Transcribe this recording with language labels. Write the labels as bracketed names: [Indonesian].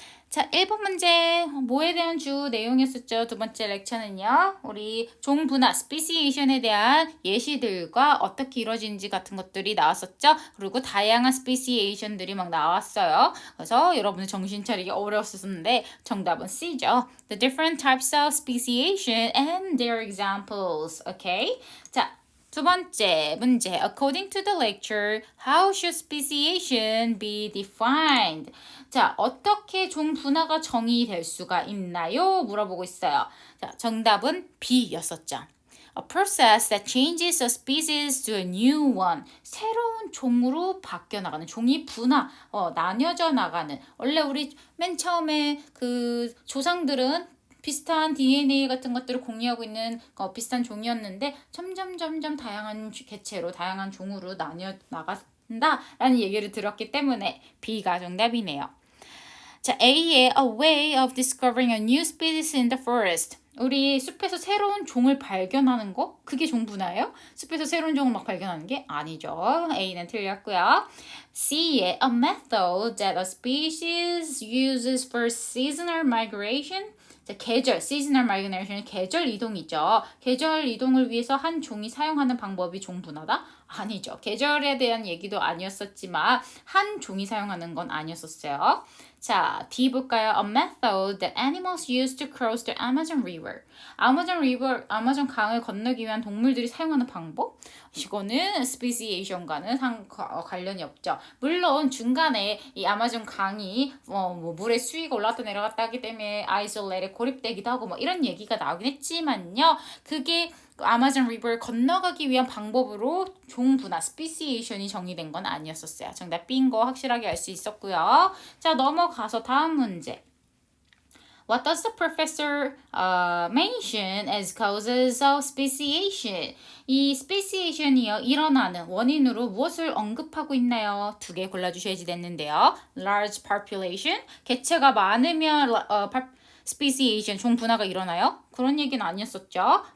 [Korean] 자, 1번 문제 뭐에 대한 주 내용이었었죠? 두 번째 렉처는요. 우리 종분화, 스피시에이션에 대한 예시들과 어떻게 이루어지는지 같은 것들이 나왔었죠? 그리고 다양한 스피시에이션들이 막 나왔어요. 그래서 여러분들 정신 차리기 어려웠었는데 정답은 C죠. [English] The different types of speciation and their examples. [Korean] Okay? 자, 두 번째 문제. [English] According to the lecture, how should speciation be defined? [Korean] 자, 어떻게 종 분화가 정의될 수가 있나요? 물어보고 있어요. 자, 정답은 B였었죠. [English] A process that changes a species to a new one. [Korean] 새로운 종으로 바뀌어 나가는, 종이 분화, 나뉘어져 나가는. 원래 우리 맨 처음에 그 조상들은 비슷한 DNA 같은 것들을 공유하고 있는 비슷한 종이었는데 점점 다양한 개체로, 다양한 종으로 나뉘어 나간다라는 얘기를 들었기 때문에 B가 정답이네요. [English] 자, A의 A way of discovering a new species in the forest. [Korean] 우리 숲에서 새로운 종을 발견하는 거? 그게 종분화예요? 숲에서 새로운 종을 막 발견하는 게 아니죠. A는 틀렸고요. [English] C의 A method that a species uses for seasonal migration. [Korean] 자, 계절, seasonal migration, 계절 이동이죠. 계절 이동을 위해서 한 종이 사용하는 방법이 종분화다? 아니죠. 계절에 대한 얘기도 아니었었지만 한 종이 사용하는 건 아니었었어요. 자, D 볼까요? [English] A method that animals use to cross the Amazon River. [Korean] 아마존 강을 건너기 위한 동물들이 사용하는 방법? 이거는 스피시에이션과는 관련이 없죠. 물론 중간에 이 아마존 강이 뭐 물의 수위가 올랐다 내려갔다 하기 때문에 아이솔레이트에 고립되기도 하고 뭐 이런 얘기가 나오긴 했지만요. 그게 아마존 리버를 건너가기 위한 방법으로 종분화, 스피시에이션이 정의된 건 아니었었어요. 정답 B인 거 확실하게 알 수 있었고요. 자, 넘어가서 다음 문제. [English] What does the professor mention as causes of speciation? [Korean] 이 speciation이요, 일어나는 원인으로 무엇을 언급하고 있나요? 두 개 골라주셔야지 됐는데요. [English] Large population, [Korean] 개체가 많으면 speciation, 종분화가 일어나요? 그런 얘기는 아니었었죠.